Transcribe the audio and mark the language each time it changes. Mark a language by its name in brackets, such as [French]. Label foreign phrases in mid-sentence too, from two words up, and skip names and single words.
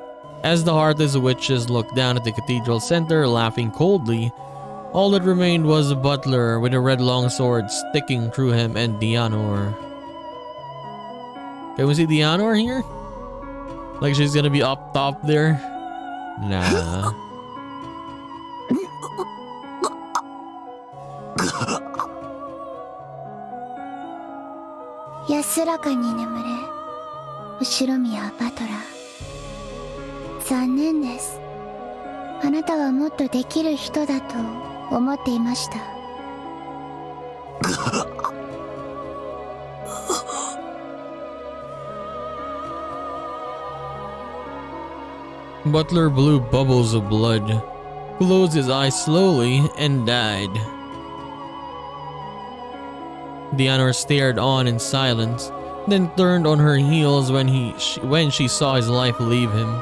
[English] As the heartless witches looked down at the cathedral center, laughing coldly, all that remained was Butler with a red longsword sticking through him and Leonore. Can we see Leonore here? Like she's gonna be up top there? Nah. [Japanese] 安らかに眠れ, Ushinomiya Butler. 残念です。あなたはもっとできる人だと思っていました。 [English] Butler blew bubbles of blood, closed his eyes slowly, and died. Leonore stared on in silence, then turned on her heels when she saw his life leave him.